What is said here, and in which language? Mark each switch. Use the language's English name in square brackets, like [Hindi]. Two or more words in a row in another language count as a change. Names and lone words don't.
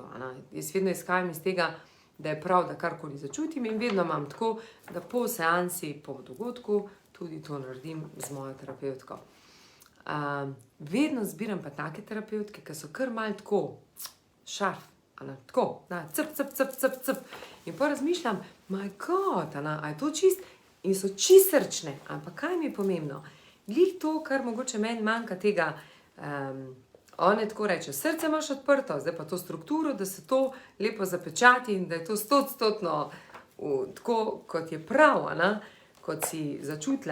[Slovenian] Jaz vedno izhajam iz tega, da je prav, da karkoli začutim in vedno imam tako, da po seansi, po dogodku, tudi to naredim z mojo terapevtko. Vedno zbiram pa take terapevtke, ki so kar malo tako, šarf, tako, cp. In pa razmišljam, [English] my God, [Slovenian] a je to čist? In so čist srčne, ampak kaj mi je pomembno? Glih to, kar mogoče meni manjka tega, on je tako reče, srce imaš odprto, zdaj pa to strukturo, da se to lepo zapečati in da je to 100% tako, kot je prav, kot si začutila.